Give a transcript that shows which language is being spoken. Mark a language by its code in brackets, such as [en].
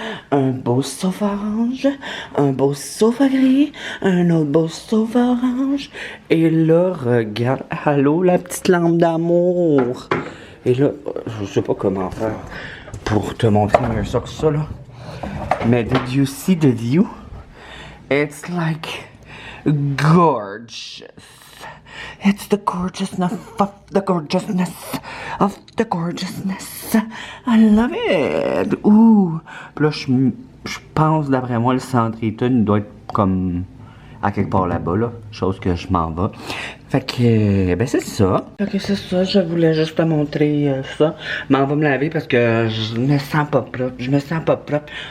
[fr] Un beau sofa orange, un beau sofa gris, un autre beau sofa orange. Et là, regarde, allô, la petite lampe d'amour. Et là, je sais pas comment faire pour te montrer mieux ça que ça, là. [en] Mais did you see the view? It's like gorgeous. It's the gorgeousness of the gorgeousness of the gorgeousness. I love it. Ouh. [fr] Puis là, je pense, d'après moi, le centre Eaton doit être comme à quelque part là-bas, là. Chose que je m'en vais. Fait que, ben c'est ça. Fait que c'est ça, je voulais juste te montrer ça. M'en va me laver parce que je me sens pas propre. Je me sens pas propre.